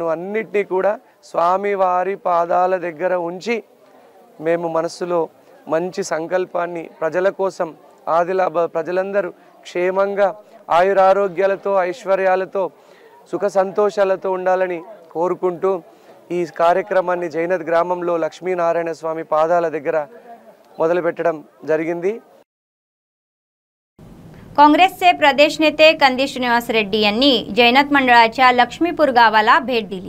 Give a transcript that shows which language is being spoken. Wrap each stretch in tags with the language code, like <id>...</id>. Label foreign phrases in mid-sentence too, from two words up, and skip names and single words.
<te>అన్నిటినీ కూడా స్వామివారి పాదాల దగ్గర ఉంచి మేము మనస్సులో మంచి సంకల్పాన్ని ప్రజల కోసం, ఆదిలాబాద్ ప్రజలందరూ క్షేమంగా ఆయురారోగ్యాలతో, ఐశ్వర్యాలతో, సుఖ సంతోషాలతో ఉండాలని కోరుకుంటూ ఈ కార్యక్రమాన్ని జైనత్ గ్రామంలో లక్ష్మీనారాయణ స్వామి పాదాల దగ్గర మొదలుపెట్టడం జరిగింది.</te> <mr>काँग्रेसचे प्रदेश नेते कंदी श्रीनिवास रेड्डी यांनी जैनत मंडळाच्या लक्ष्मीपूर गावाला भेट दिली.</mr>